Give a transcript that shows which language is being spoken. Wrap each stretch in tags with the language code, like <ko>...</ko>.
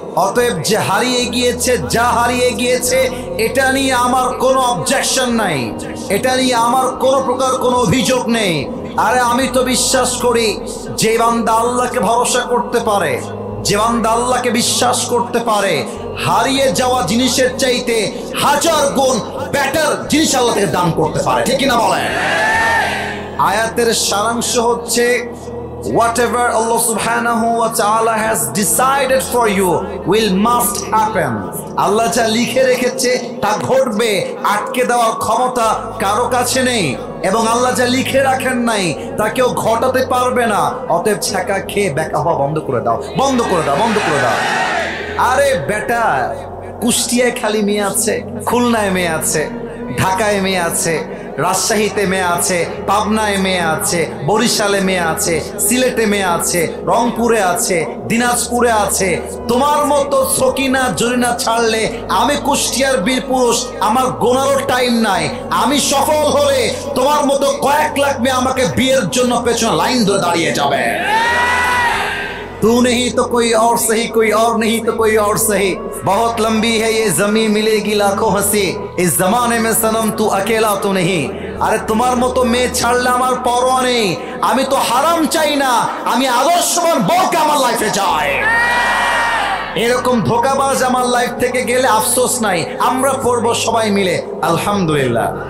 <bn>অতএব যে হারিয়ে গিয়েছে, যা হারিয়ে গিয়েছে, এটা নিয়ে আমার কোনো অবজেকশন নাই, এটা নিয়ে আমার কোনো প্রকার কোনো অভিযোগ নেই। আরে আমি তো বিশ্বাস করি যে বান্দা আল্লাহকে ভরসা করতে পারে, যে বান্দা আল্লাহকে বিশ্বাস করতে পারে, হারিয়ে যাওয়া জিনিসের চাইতে হাজার গুণ বেটার জিনিস আল্লাহ থেকে দান করতে পারে। ঠিক না বলেন? আয়াতের সারাংশ হচ্ছে,</bn> <en>whatever Allah subhanahu wa ta'ala has decided for you will must happen.</en> <bn>আল্লাহ যা লিখে রেখেছে তা ঘটবে, আটকে দেওয়ার ক্ষমতা কারো কাছে নেই, এবং আল্লাহ যা লিখে রাখেন নাই তা কেউ ঘটাতে পারবে না। অতএব ছ্যাঁকা খেয়ে ব্যাকা হওয়া বন্ধ করে দাও, বন্ধ করে দাও, বন্ধ করে দাও। আরে বেটা, কুষ্টিয়ায় খালি মেয়ে আছে, খুলনায় মেয়ে আছে, ঢাকায় মেয়ে আছে, রাজশাহীতে মেয়ে আছে, পাবনায় মেয়ে আছে, বরিশালে মেয়ে আছে, সিলেটে মেয়ে আছে, রংপুরে আছে, দিনাজপুরে আছে। তোমার মতো সকিনা জরিনা ছাড়লে আমি কুষ্টিয়ার বীর পুরুষ, আমার গোনারও টাইম নাই। আমি সফল হলে তোমার মতো কয়েক লাখ মেয়ে আমাকে বিয়ের জন্য পেছনে লাইন ধরে দাঁড়িয়ে যাবে।</bn> <hi>तू नहीं तो कोई और सही, कोई और नहीं तो कोई और सही, बहुत लंबी है ये जमीन मिलेगी लाखों हंसी, इस जमाने में सनम तू अकेला तो नहीं।</hi> <bn>আরে তোমার মতো মেয়ে ছাড়লে আমার পরোয়া নেই। আমি তো হারাম চাই না, আমি আদর্শবান বউকে আমার লাইফে চাই। এরকম ধোঁকাবাজ আমার লাইফ থেকে গেলে আফসোস নাই, আমরা পড়বো সবাই মিলে আলহামদুলিল্লাহ।</bn>